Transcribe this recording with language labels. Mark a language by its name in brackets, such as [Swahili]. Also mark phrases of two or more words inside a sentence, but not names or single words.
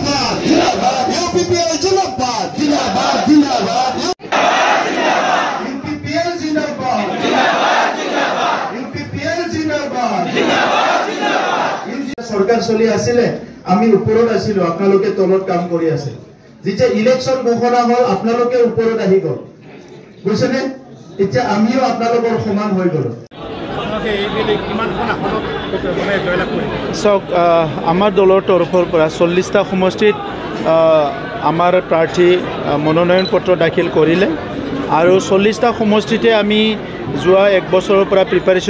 [Hindi] UPPL जिंदाबाद जिंदाबाद जिंदाबाद UPPL जिंदाबाद UPPL जिंदाबाद सरकार चली [Assamese] आছিলে আমি ওপৰত আছিলো আপোনালোকে তলত কাম কৰি আছে যেতিয়া ইলেকশন ঘোষণা হল আপোনালোকে ওপৰত আহি গল বুঝছেনে এতিয়া আমিও আপোনালোকৰ সমান হৈ গলো সক আমাৰ দলৰ তৰফৰ পৰা 40টা সমষ্টিত আমাৰ প্ৰাৰ্থী মনোনয়ন পত্ৰ দাখিল কৰিলে আৰু 40টা সমষ্টিতে আমি যোৱা এক বছৰৰ পৰা প্ৰিপাৰেচন